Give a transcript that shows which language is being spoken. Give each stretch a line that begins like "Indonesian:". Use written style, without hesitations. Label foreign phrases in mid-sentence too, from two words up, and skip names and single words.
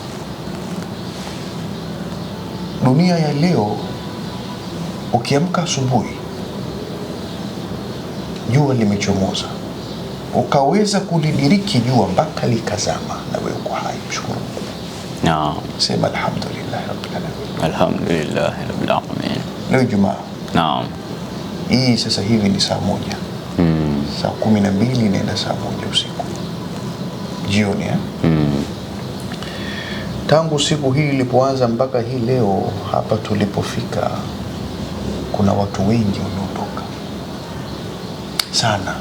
Swahili: Dunia ya leo, ukiamka asubuhi, jua limechomoza, ukaweza kulidiriki jua mpaka likazama, na wewe uko hai, mshukuru Mungu. Naam. Sema
Arabic: الحمد لله رب العالمين. الحمد لله رب العالمين.
Swahili: Leo Jumaa. Naam. Hii sasa hivi ni saa 1. Saa 12 inaenda saa 1 usiku. Jioni Tangu siku hii ilipoanza mpaka hii leo hapa tulipofika, kuna watu wengi wameondoka sana.